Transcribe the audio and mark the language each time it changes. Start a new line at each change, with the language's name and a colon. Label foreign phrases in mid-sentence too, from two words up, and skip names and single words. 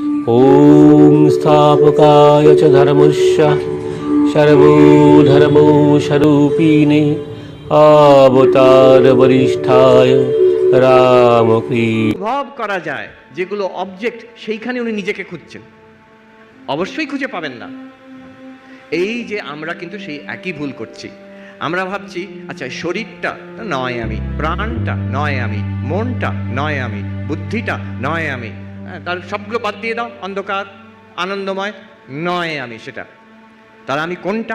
Sanskrit: ॐ स्थापकाय च धर्मस्य सर्वधर्मस्वरूपिणे अवतार वरिष्ठाय रामकृष्ण।
Bangla: অনুভব করা যায় যেগুলো অবজেক্ট, সেইখানে উনি নিজেকে খুঁজছেন, অবশ্যই খুঁজে পাবেন না। এই যে আমরা কিন্তু সেই একই ভুল করছি। আমরা ভাবছি আচ্ছা শরীরটা নয় আমি, প্রাণটা নয় আমি, মনটা নয় আমি, বুদ্ধিটা নয় আমি, তার সবগুলো বাদ দিয়ে দাও, অন্ধকার আনন্দময় নয় আমি, সেটা তার আমি কোনটা?